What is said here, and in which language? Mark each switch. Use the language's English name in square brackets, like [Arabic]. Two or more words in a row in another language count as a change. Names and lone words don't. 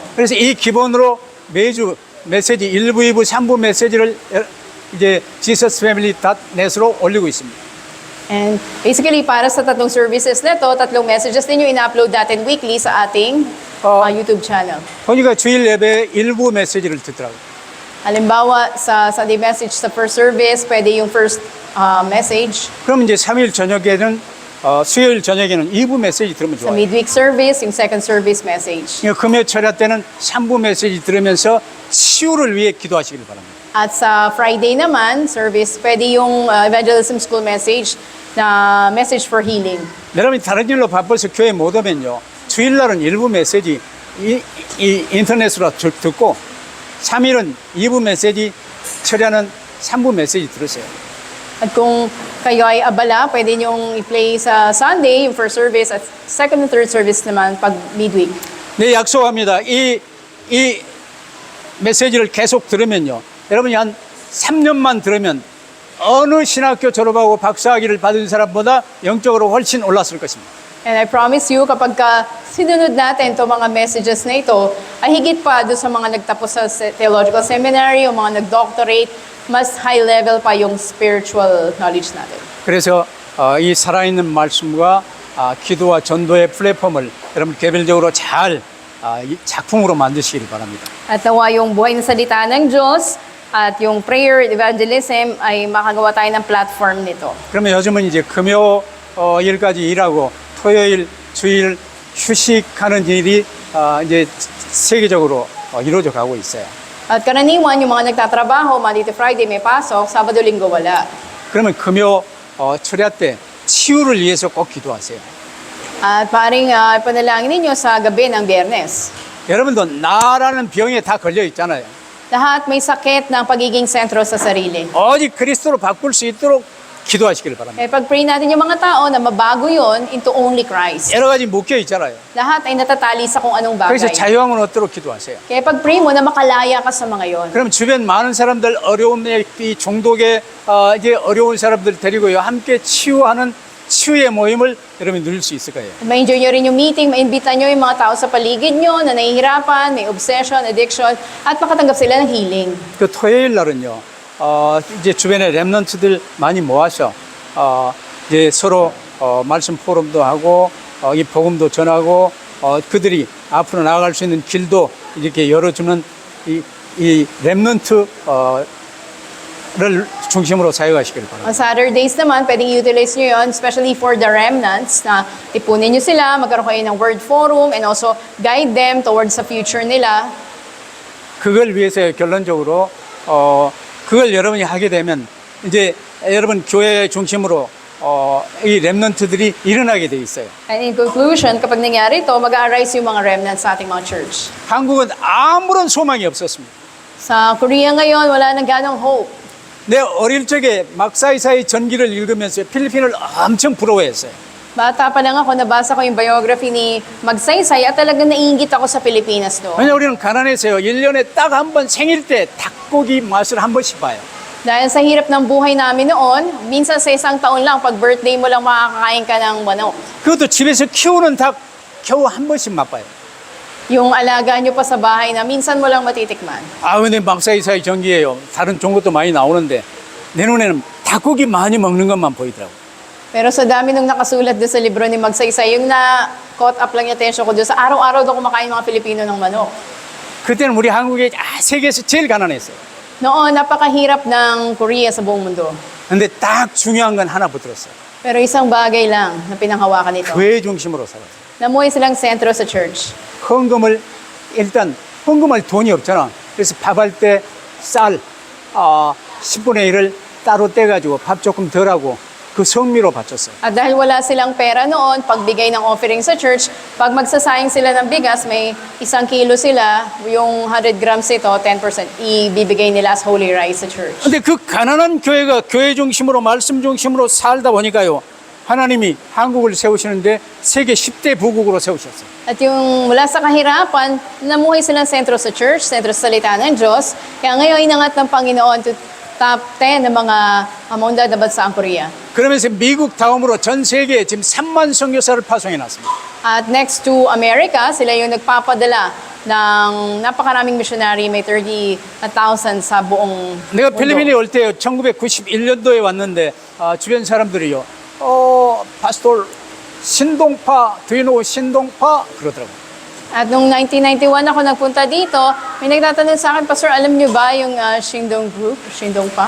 [Korean] 그래서 이 기본으로 매주 메시지 1부, 2부, 3부 메시지를 이제 지서스 패밀리 닷넷으로 올리고 있습니다. [English] And basically, [Filipino] para sa 3 services na to, 3 messages din yung ina-upload natin weekly sa ating YouTube channel. [Korean] 보니까 주일 예배 일부 메시지를 듣더라고요. [Filipino] Halimbawa, sa [English] Sunday message [Filipino] sa [English] first service, [Filipino] pwede yung first message. [Korean] 그럼 이제 3일 저녁에는 수요일 저녁에는 2부 메시지 들으면 [Filipino] Sa [Korean] 좋아요. [English] midweek service, [Filipino] yung [English] second service message. [Korean] 금요 철야 때는 3부 메시지 들으면서 치유를 위해 기도하시길 바랍니다. [Filipino] At sa Friday naman, service, pwede yung [English] evangelism school message [Filipino] na [English] message for healing. [Korean] 여러분이 다른 일로 바빠서 교회 못 오면요. 주일날은 일부 메시지 이 인터넷으로 듣고 3일은 2부 메시지 철야는 3부 메시지 들으세요. [Filipino] At kung kayo ay abala, pwede nyong i-play sa Sunday, yung [English] first service, [Filipino] at [English] second and third service [Filipino] naman pag midweek. [Korean] 네, 약속합니다. 이 메시지를 계속 들으면요. 여러분이 한 3년만 들으면 어느 신학교 졸업하고 박사학위를 받은 사람보다 영적으로 훨씬 올랐을 것입니다. [English] And I promise you, [Filipino] kapag sinunod natin itong mga messages na ito, ay higit pa doon sa mga nagtapos sa [English] theological seminary [Filipino] o mga nag-doctorate, mas [English] high level [Filipino] pa yung [English] spiritual knowledge [Filipino] natin. [Korean] 그래서 이 살아있는 말씀과 기도와 전도의 플랫폼을 여러분 개별적으로 잘 이 작품으로 만드시길 바랍니다. [Filipino] At nawa yung buhay na salita ng Diyos at yung [English] prayer evangelism [Filipino] ay makagawa tayo ng platform nito. [Korean] 그러면 요즘은 이제 금요일까지 일하고 토요일, 주일 휴식하는 일이 이제 세계적으로 이루어져 가고 있어요. [Filipino] At karaniwan, yung mga nagtatrabaho, [English] Monday to Friday [Filipino] may pasok, Sabado, Linggo wala. [Korean] 그러면 금요 철야 때 치유를 위해서 꼭 기도하세요. [Filipino] At paring panalangin ninyo sa gabi ng Biyernes. [Korean] 여러분도 나라는 병에 다 걸려 있잖아요. [Filipino] Lahat may sakit ng pagiging sentro sa sarili. [Korean] 오직 그리스도로 바꿀 수 있도록 기도하시길 바랍니다. [Filipino] Kaya pag-pray natin yung mga tao na mabago yon [English] into only Christ. [Korean] 여러 가지 묶여 있잖아요. [Filipino] Lahat ay natatali sa kung anong [Korean] 그래서 [Filipino] bagay. [Korean] 자유함을 얻도록 기도하세요. [Filipino] Kaya pag-pray mo na makalaya ka sa mga yon. [Korean] 그럼 주변 많은 사람들 어려운 이 중독에 이제 어려운 사람들 데리고요 함께 치유하는 치유의 모임을 여러분이 누릴 수 있을 거예요. [Filipino] Ma-enjoy nyo rin yung meeting, maimbita nyo yung mga tao sa paligid nyo na nahihirapan, may [English] obsession, addiction, [Filipino] at makatanggap sila ng healing. [Korean] 그 토요일 날은요, 이제 주변에 렘넌트들 많이 모아서, 이제 서로, 말씀 포럼도 하고, 이 복음도 전하고, 그들이 앞으로 나아갈 수 있는 길도 이렇게 열어주는 이 렘넌트, 를 중심으로 사역하시길 바랍니다. [English] On Saturdays [Filipino] naman, pwedeng i-utilize nyo yun, [English] especially for the remnants, [Filipino] na tipunin nyo sila, magkaroon kayo ng [English] word forum, and also guide them towards the future [Filipino] nila. [Korean] 그걸 위해서 결론적으로 그걸 여러분이 하게 되면 이제 여러분 교회 중심으로 이 렘넌트들이 일어나게 돼 있어요. [English] And in conclusion, [Filipino] kapag nangyari ito, mag-a-arise yung mga remnants sa ating mga church. [Korean] 한국은 아무런 소망이 없었습니다. [Filipino] Sa Korea ngayon, wala nang ganong hope. [Korean] 내 어릴 적에 막사이사의 전기를 읽으면서 필리핀을 엄청 부러워했어요. [Filipino] Bata pa lang ako, nabasa ko yung biography ni Magsaysay at talagang naiingit ako sa Pilipinas doon. [Korean] 왜냐 우리는 가난해서요. 1년에 딱 한 번 생일 때 닭고기 맛을 한 번씩 봐요. [Filipino] Dahil sa hirap ng buhay namin noon, minsan sa isang taon lang, pag birthday mo lang makakakain ka ng manok. [Korean] 그것도 집에서 키우는 닭 겨우 한 번씩 맛봐요. [Filipino] Yung alaga nyo pa sa bahay na minsan mo lang matitikman. [Korean] 아 근데 막사이사의 전기예요. 다른 좋은 것도 많이 나오는데 내 눈에는 닭고기 많이 먹는 것만 보이더라고. [Filipino] Pero sa dami nung nakasulat doon sa libro ni Magsaysay, yung na-caught up lang yung attention ko doon sa araw-araw daw kumakain mga Pilipino ng manok. [Korean] 그때는 우리 한국이 세계에서 제일 가난했어요. [Filipino] Noon, napakahirap ng Korea sa buong mundo. [Korean] 근데 딱 중요한 건 하나 붙들었어요. [Filipino] Pero isang bagay lang na pinanghawakan nito. [Korean] 교회 중심으로 살았어요. [Filipino] Namuhay silang sentro sa church. [Korean] 헌금을 일단 헌금할 돈이 없잖아. 그래서 밥할 때 쌀 10분의 1을 따로 떼가지고 밥 조금 덜하고 그 성미로 바쳤어요. [Filipino] At dahil wala silang pera noon, pagbigay ng offering sa church, pag magsasayang sila ng bigas, may 1 kilo sila, yung 100 grams ito, 10%, ibibigay nila [English] as holy rice [Filipino] sa church. [Korean] 근데 그 가난한 교회가 교회 중심으로 말씀 중심으로 살다 보니까요. 하나님이 한국을 세우시는데 세계 10대 부국으로 세우셨어요. [Filipino] At yung mula sa kahirapan, namuhay silang sentro sa church, sentro sa salita ng Diyos. Kaya ngayon inangat ng Panginoon to top 10 ng mga maunlad na bansa ang Korea. [Korean] 그러면서 미국 다음으로 전 세계에 지금 3만 선교사를 파송해 놨습니다. [English] At next to America, [Filipino] sila yung nagpapadala ng napakaraming missionary, may 30,000 sa buong [Korean] 내가 [Filipino] mundo. [Korean] 필리핀에 올 때요, 1991년도에 왔는데 주변 사람들이요, 파스톨 신동파, [English] do you know 신동파? 그러더라고요. [Filipino] At nung 1991 ako nagpunta dito, may nagtatanong sa akin, Pastor, alam niyo ba yung Shindong Group, Shindong pa?